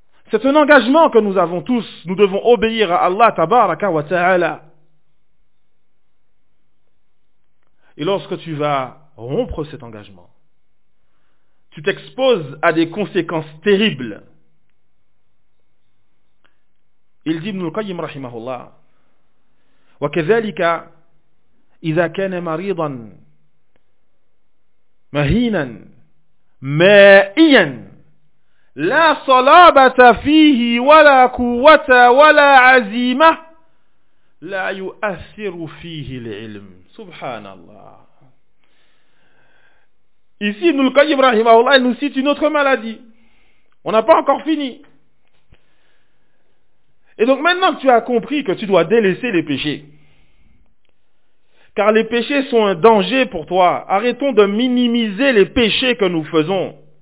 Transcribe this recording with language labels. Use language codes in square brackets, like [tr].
[fr] C'est un engagement que nous avons tous. Nous devons obéir à Allah, tabaraka wa ta'ala. Et lorsque tu vas rompre cet engagement, tu t'exposes à des conséquences terribles. Il dit, [ar] Ibn al-Qayyim rahimahullah, « وَكَذَلِكَ إِذَا كَانَ مَرِيضًا مَهِينًا مَائِيًا لا صلابة فيه ولا قوة ولا عزيمة لا يؤثر فيه العلم. سبحان الله. [fr] Ici, Ibn al-Qayyim rahimahullah, il nous cite une autre maladie. On n'a pas encore fini. Et donc maintenant que tu as compris que tu dois délaisser les péchés, car les péchés sont un danger pour toi, arrêtons de minimiser les péchés que nous faisons.